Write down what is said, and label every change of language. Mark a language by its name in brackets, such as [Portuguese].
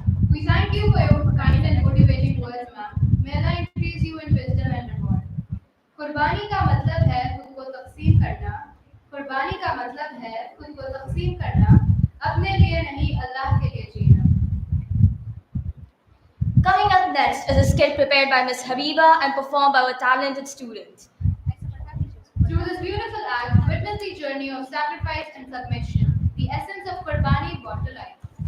[English] We thank you for your kind and motivating words, ma'am. May Allah increase you in wisdom and reward. [Hindi] कुर्बानी का मतलब है खुद को तकसीम करना. कुर्बानी का मतलब है खुद को तकसीम करना. अपने लिए नहीं, अल्लाह के लिए जीना. [English] Coming up next is a skit prepared by Ms. Habiba and performed by our talented students. Through this beautiful act, witness the journey of sacrifice and submission, the essence of Qurbani brought to life.